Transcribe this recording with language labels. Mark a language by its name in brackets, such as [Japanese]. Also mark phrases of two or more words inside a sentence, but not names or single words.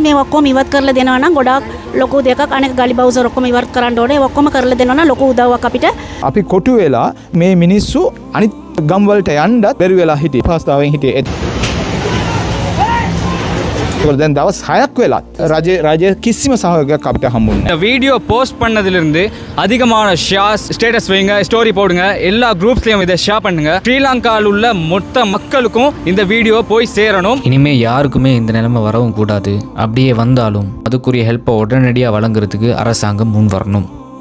[Sinhala] මේ ඔක්කොම ඉවත් කරලා දෙනවා නම් ගොඩාක් ලොකු දෙයක්. අනෙක ගලි බවුසර් ඔක්කොම ඉවත් කරන්න ඕනේ. ඔක්කොම කරලා දෙනවා නම් ලොකු උදව්වක් අපිට. අපි කොටු වෙලා මේ මිනිස්සු අනිත් ගම් වලට යන්නත් බැරි වෙලා හිටියේ. පාස්තාවෙන් හිටියේ. දැන් දවස් 6ක් වෙලත් රජය කිසිම සහයෝගයක් අපිට හම්බුන්නේ නැහැ. [Tamil] இந்த வீடியோ போஸ்ட் பண்ணதிலிருந்து அதிகமான ஷேர்ஸ், ஸ்டேட்டஸ் வைங்க, ஸ்டோரி போடுங்க, எல்லா குரூப்ஸ்லயும் இதை ஷேர் பண்ணுங்க. ஸ்ரீலங்காவில் உள்ள மொத்த மக்களுக்கும் இந்த வீடியோ போய் சேரணும். இனிமே யாருக்குமே இந்த நிலைமை வரவும் கூடாது. அப்படியே வந்தாலும் அதுக்குரிய ஹெல்ப்பை உடனடியாக வழங்குறதுக்கு அரசாங்கம் முன் வரணும்.